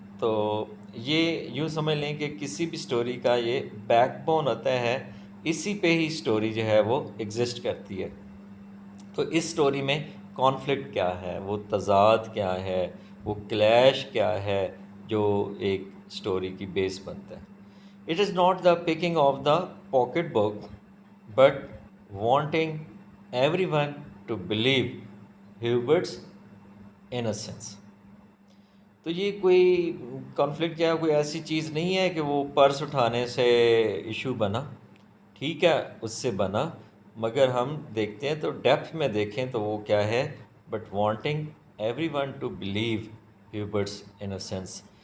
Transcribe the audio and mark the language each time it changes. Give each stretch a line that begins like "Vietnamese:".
Urdu: تو یہ یوں سمجھ لیں کہ کسی بھی اسٹوری کا یہ بیک بون ہوتا ہے، اسی پہ ہی اسٹوری جو ہے وہ ایگزسٹ کرتی ہے. تو اس سٹوری میں کانفلکٹ کیا ہے، وہ تضاد کیا ہے، وہ کلیش کیا ہے جو ایک سٹوری کی بیس بنتا ہے.
English: It is not the picking of the pocket book but wanting everyone to believe Hubert's innocence.
Urdu: تو یہ کوئی کانفلکٹ کیا کوئی ایسی چیز نہیں ہے کہ وہ پرس اٹھانے سے ایشو بنا، ٹھیک ہے اس سے بنا، مگر ہم دیکھتے ہیں تو ڈیپتھ میں دیکھیں تو وہ کیا ہے،
English: But wanting everyone to believe Hubert's innocence.